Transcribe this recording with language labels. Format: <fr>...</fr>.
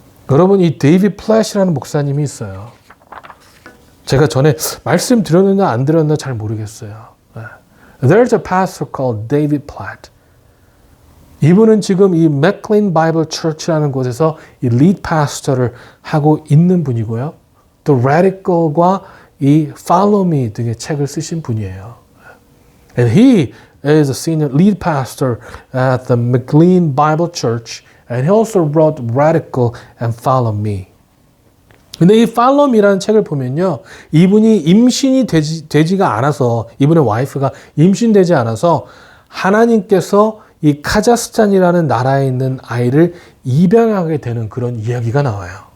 <ko>여러분, 이 데이비드 플랫이라는 목사님이 있어요. 제가 전에 말씀드렸느냐 안 드렸나 잘 모르겠어요.</ko> <en>There's a pastor called David Platt.</en> <ko>이분은 지금 이 맥클린 바이블 처치라는 곳에서 이 리드 파스터를 하고 있는 분이고요. 또 Radical과 이 Follow Me 등의 책을 쓰신 분이에요.</ko> <en>And he is a senior lead pastor at the McLean Bible Church, and he also wrote Radical and Follow Me.</en> <ko>근데 이 Follow Me라는 책을 보면요. 이분이 임신이 되지가 않아서, 이분의 와이프가 임신되지 않아서 하나님께서 이 카자흐스탄이라는 나라에 있는 아이를 입양하게 되는 그런 이야기가 나와요.</ko>